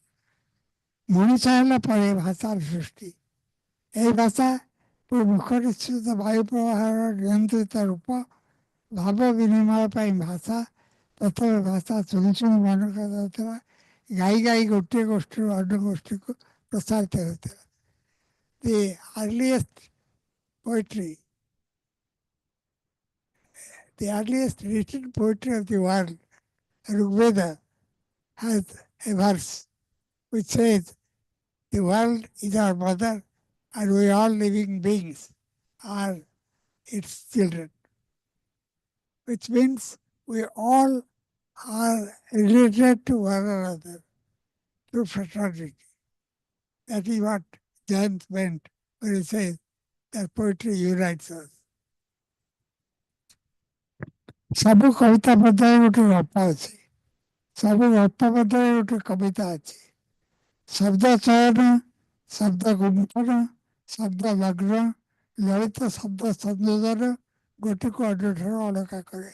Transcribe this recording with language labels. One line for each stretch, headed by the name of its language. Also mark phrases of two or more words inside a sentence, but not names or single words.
Odia: ମଣିଷ ହେଲା ପରେ ଭାଷାର ସୃଷ୍ଟି. ଏହି ଭାଷା ମୁଖ ନିଶ୍ଚିତ ବାୟୁ ପ୍ରବାହର ନିୟନ୍ତ୍ରିତ ରୂପ. ଭାବ ବିନିମୟ ପାଇଁ ଭାଷା. ପ୍ରଥମେ ଭାଷା ଶୁଣି ଶୁଣି ମନେ କରାଯାଉଥିଲା. ଗାଇ ଗାଇ ଗୋଟିଏ ଗୋଷ୍ଠୀରୁ ଅନ୍ୟ ଗୋଷ୍ଠୀକୁ ପ୍ରସାରିତ ହେଉଥିଲା.
English: The earliest poetry, the earliest written poetry of the world, Rigveda, has a verse which says, the world is our mother and we all living beings are its children. Which means we all are related to one another through fraternity. That is what Jayant meant when he says that poetry unites us.
Odia: ସବୁ କବିତା ମଧ୍ୟରେ ଗୋଟେ ଗପ ଅଛି. ସବୁ ଗପ ମଧ୍ୟରେ ଗୋଟେ କବିତା ଅଛି. ଶବ୍ଦ ଚୟନ, ଶବ୍ଦ ଗୁମ୍ଫନ, ଶବ୍ଦ ଲଗ୍ନ, ଲଳିତ ଶବ୍ଦ ସଂଯୋଜନ ଗୋଟିକୁ ଅନ୍ୟଠାରୁ ଅଲଗା କରେ.